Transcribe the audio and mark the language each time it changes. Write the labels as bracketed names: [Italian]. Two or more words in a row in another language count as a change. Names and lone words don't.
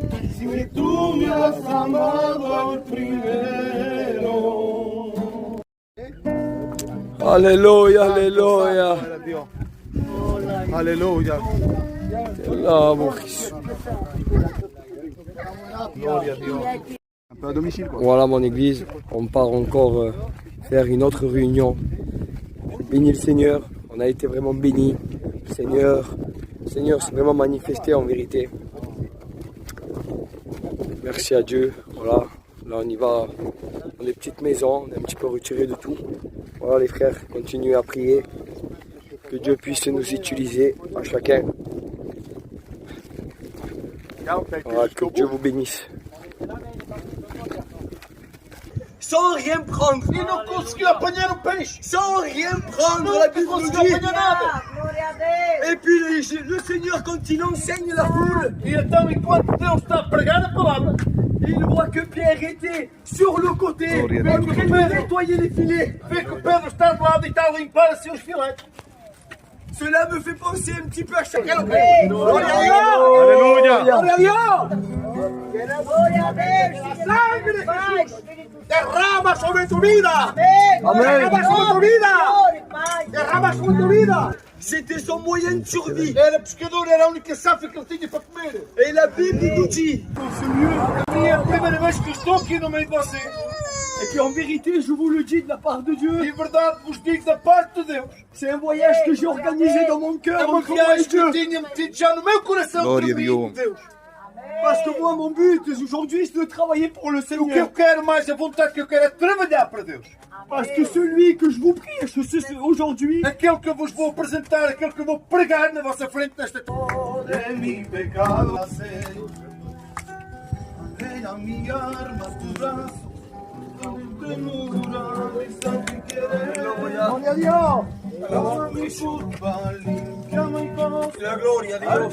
[Spanish] Si tú me has amado primero. Aleluya, aleluya. Aleluya. Te alabo, Jésus. Gloria a Dios. [French] Un peu à domicile quoi. Voilà mon église, on part encore faire une autre réunion. Bénis le Seigneur, on a été vraiment bénis. Le Seigneur s'est vraiment manifesté en vérité. Merci à Dieu. Voilà, là on y va dans les petites maisons, on est un petit peu retiré de tout. Voilà les frères, continuez à prier. Que Dieu puisse nous utiliser à chacun. Voilà, que Dieu vous bénisse. Sans rien prendre. [Portuguese] E não conseguiu apanhar o peixe. [French] Sans rien prendre, la Bible nous [Portuguese] Conseguiu [French] dit. [Portuguese] apanhar nada. [French] Et puis le Seigneur, quand il enseigne la foule, [Portuguese] E então, enquanto Deus está a pregar a palavra, [French] il voit que Pierre était sur le côté, en train de nettoyer les filets. [Portuguese] vê que o Pedro está de lado e está a limpar os seus filetes. [French] Cela me fait penser un petit peu à chacun. [Portuguese] Glória a Deus! Aleluia! Glória a Deus! [Spanish] Sangre de Jesus! Derrama sobre tu vida! Derrama sobre tu vida! Derrama sobre tu vida! [French] C'était son moyen de survie. [Portuguese] Era pescador, era a única safra que ele tinha para comer. [French] Et la Bible nous dit. [Portuguese] E é a primeira vez que estou aqui no meio de vocês. [French] Et puis en vérité, je vous le dis de la part de Dieu. [Portuguese] E verdade vos digo da parte de Deus. [French] C'est un voyage que j'ai organisé dans mon [Portuguese] É [French] cœur [Portuguese] uma [French] entre moi et [Portuguese] viagem que eu [French] Dieu. [Portuguese] tinha metido já no meu coração para mim, Deus. [French] Parce que moi, mon but aujourd'hui, c'est de travailler pour le [Portuguese] O que eu [French] Seigneur. [Portuguese] quero mais, a vontade que eu quero é trabalhar para Deus. [French] Parce que celui que je vous prêche aujourd'hui, [Portuguese] Aquele que eu vos vou apresentar, aquele que eu vou pregar na vossa frente nesta [Spanish] De mi pecado a mi arma tu brazo, [Portuguese] Glória a Deus! [Spanish] lava mi culpa, limpia mi corazón, la gloria a Dios.